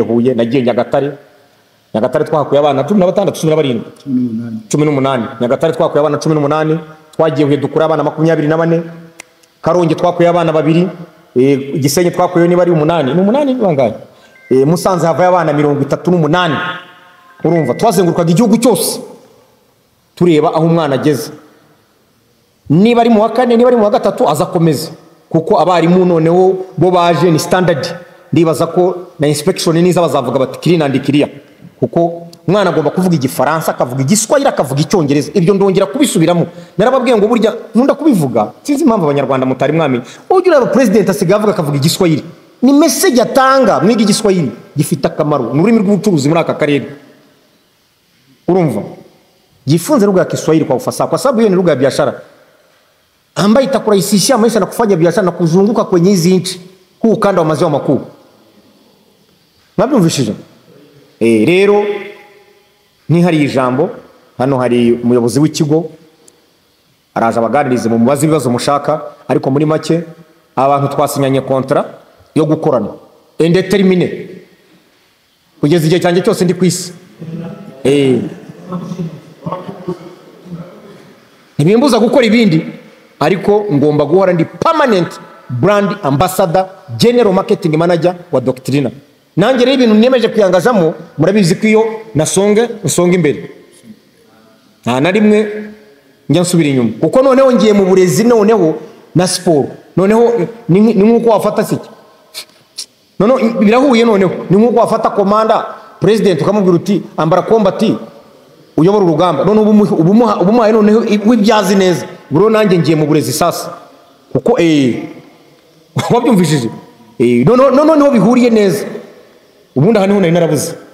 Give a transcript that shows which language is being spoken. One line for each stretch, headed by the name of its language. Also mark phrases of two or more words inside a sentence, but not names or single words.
Kinyarwanda: Huye nagiye Nyagatare twahakuye abana 16 18 Nyagatare twakuye abana 18 twagiye Huye dukura abana 24 Karongi twakuye abana 2 Gisenyi twakuye niba ari 8 bangaye Musanze havaye abana 38 urumva twazengurukaga igihugu cyose tureba aho umwana ageze niba ari mu wa 4 niba ari mu wa 3 azakomeza kuko abarimu noneho bo baje ni standard ndibaza ko na inspection niza bazavuga bati
English: clean and clear
Kinyarwanda: kuko umwana agomba kuvuga igifaransa akavuga igiswahili akavuga icyongereza ibyo ndongera kubisubiramo narababwiye ngo burya nkunda kubivuga sinzi impamvu abanyarwanda mutari mwami ugira president asigaye avuga akavuga igiswahili ni message atanga mwiga igiswahili gifite akamaro n'ururimi rw'ubucuruzi muri aka karere urumva
Swahili: jifunze lugha ya Kiswahili kwa ufasaha kwa sababu hiyo ni lugha ya biashara ambayo itakurahisishia maisha na kufanya biashara na kuzunguka kwenye hizi nchi huu ukanda wa maziwa makuu
Kinyarwanda: mwabyumvishije rero hari ijambo hano hari umuyobozi w'ikigo araje abaganirize mu mubazi ibibazo mushaka ariko muri make abantu twasinyanye kontra yo gukorana indetermine kugeza igihe cyanjye cyose ndi kwisi ntibimbuza gukora ibindi ariko ngomba guhora ndi
English: permanent brand ambassador general marketing manager
Kinyarwanda: wa Doctrina nanjye rero ibintu nemeje kwiyangazamo murabizi ko iyo nasonga imbere na rimwe njya nsubira inyuma kuko noneho ngiye mu burezi noneho na sport noneho ni nkuko wafata siki noneho birahuye noneho ni nkuko wafata komanda president ukamubwira uti ambara combat uyobora urugamba none ubumuhaye noneho wibyazi neza bro nanjye ngiye mu burezi sasa kuko wabyumvishije noneho bihuriye neza ubundi hano nari narabuze